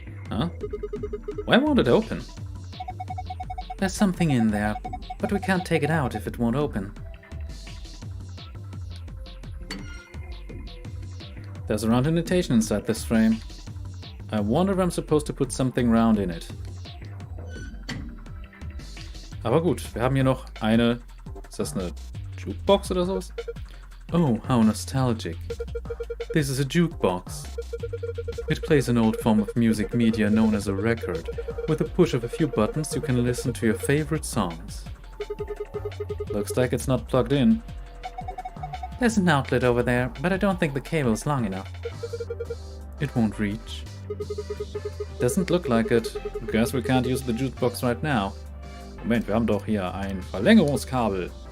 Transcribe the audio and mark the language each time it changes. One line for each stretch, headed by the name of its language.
English: Huh? Why won't it open? There's something in there, but we can't take it out if it won't open. There's a round indentation inside this frame. I wonder if I'm supposed to put something round in it.
German: Aber gut, wir haben hier noch eine... Ist das eine Jukebox oder sowas?
English: Oh, how nostalgic. This is a jukebox. It plays an old form of music media known as a record. With a push of a few buttons you can listen to your favorite songs. Looks like it's not plugged in. There's an outlet over there, but I don't think the cable is long enough. It won't reach. Doesn't look like it. Guess we can't use the jukebox right now.
German: Moment, wir haben doch hier ein Verlängerungskabel.